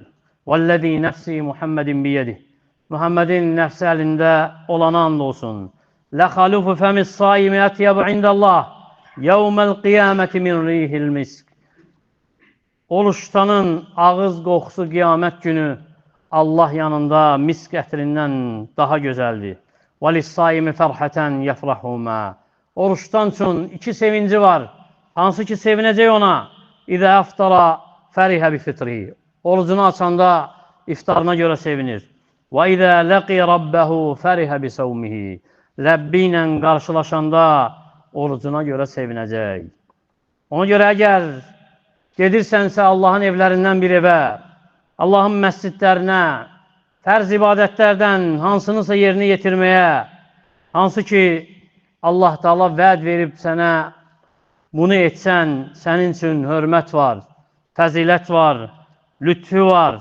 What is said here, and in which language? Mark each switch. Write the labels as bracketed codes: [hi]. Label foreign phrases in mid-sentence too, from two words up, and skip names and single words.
[ar] والذي نفس محمد بيده. [az] Muhammedin nəfsi əlində olana and olsun. [ar] لخلوف فم الصائم أطيب عند الله يوم القيامة من ريح المسك. [az] Oruç tutanın ağız qoxusu qiyamət günü Allah yanında misk ətrindən daha gözəldir. [ar] وَلِسَّائِمِ فَرْحَةً يَفْرَحُمَا. [az] Oruç tutan üçün iki sevinci var. Hansı ki sevinəcək ona? [ar] إذا أفطر فرح بفطره. [az] Orucunu açanda iftarına görə sevinir. [ar] وَإِذَا لَقِيَ رَبَّهُ فَرِحَ بِصَوْمِهِ [az] Rəbbi ilə qarşılaşanda orucuna görə sevinəcək. Ona görə əgər gedirsənsə Allahın evlərindən bir evə, Allahın məscidlərinə, fərz ibadətlərdən hansınısa yerini yetirməyə, hansı ki Allah Teala vəd verib sənə bunu etsən, sənin üçün hörmət var, fəzilət var, lütfü var.